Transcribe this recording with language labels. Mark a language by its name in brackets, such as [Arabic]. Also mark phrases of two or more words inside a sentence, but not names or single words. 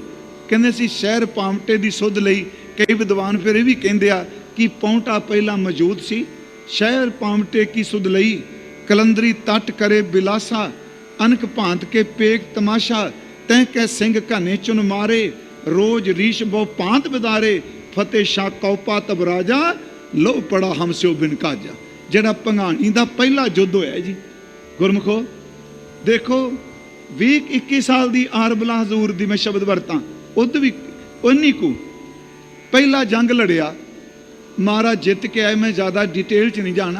[Hindi] कहते सी [Braj] शहर पावटे की सुध लई। [Hindi] कई विद्वान फिर भी कहते हैं कि पौंटा पहला मौजूद सी। [Braj] शहर पावटे की सुध लई, कलंदरी तट करे बिलासा, अनक भांत के पेक तमाशा। तै कै सिंह घने चुन मारे, रोज रीश बहु पांत बिदारे, फतेह शाह कौपा तब राजा, लो पड़ा हम स्यो बिन काजा। [Punjabi] ਜਿਹੜਾ ਭੰਗਾਣੀ ਦਾ ਪਹਿਲਾ ਯੁੱਧ ਹੋਇਆ ਜੀ ਗੁਰਮੁਖੋ, ਦੇਖੋ 20-21 ਸਾਲ ਦੀ ਆਰਬਲਾ ਹਜ਼ੂਰ ਦੀ ਮੈਂ ਸ਼ਬਦ ਵਰਤਾਂ, ਉਦ ਵੀ ਉਨੀ ਕੁ ਪਹਿਲਾ ਜੰਗ ਲੜਿਆ, ਮਹਾਰਾਜ ਜਿੱਤ ਕੇ ਆਏ। ਮੈਂ ਜ਼ਿਆਦਾ ਡਿਟੇਲ 'ਚ ਨਹੀਂ ਜਾਣਾ।